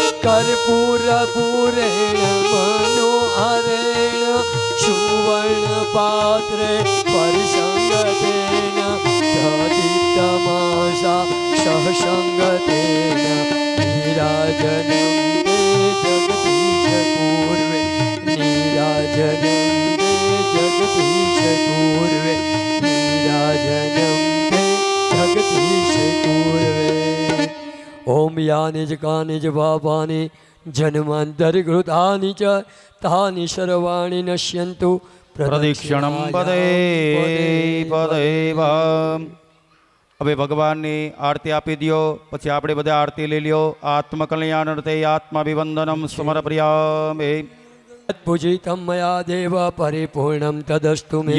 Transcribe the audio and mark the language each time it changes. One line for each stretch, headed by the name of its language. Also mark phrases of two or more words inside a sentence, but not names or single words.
Sanskrit: कर्पूरपूरेण मनोहरेण, सुवर्ण पात्रे परिसंगतेन, प्रदीप्तमासा सहसंगतेन, नीराजनं ते जगदीश पूर्वे, नीराजनं ते जगदीश पूर्वे, नीराजनं ते जगदीश पूर्वे। ओम यानि च कानि च पापानि जन्मान्तरकृतानि च तानि सर्वाणि नश्यन्तु પ્રદક્ષિણમ પદે પદેવ.
Gujarati: હવે ભગવાનની આરતી આપી દો, પછી આપણે બધા આરતી લઈ લ્યો.
Sanskrit: આત્મકલ્યાણ અર્થે આત્માભિવંદનમ સમર્પયામિ. પૂજિतं મયા દેવ પરિપૂર્ણં તદસ્તુ મે.